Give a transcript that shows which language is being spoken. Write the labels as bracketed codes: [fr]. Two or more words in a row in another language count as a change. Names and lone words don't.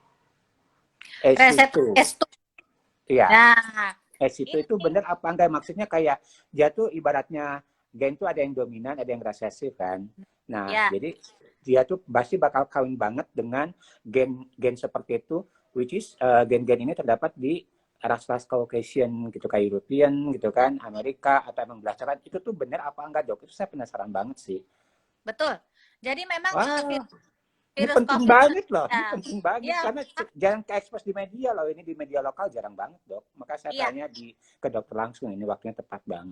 [id] S2. Iya. Nah, itu benar apa enggak? Maksudnya kayak dia tuh ibaratnya gen tuh ada yang dominan, ada yang resesif kan. Nah, jadi dia tuh pasti bakal kawin banget dengan gen seperti itu, [en] which is [id] gen-gen ini terdapat di ras-ras Caucasian gitu, kayak European gitu kan, Amerika atau emang belacakan. Itu tuh benar apa enggak dok? Itu saya penasaran banget sih. Betul. Jadi memang ini penting banget loh, ini penting banget karena jarang ke-expose di media loh, ini di media lokal jarang banget dok. Maka saya tanya ke dokter langsung, ini waktunya tepat banget.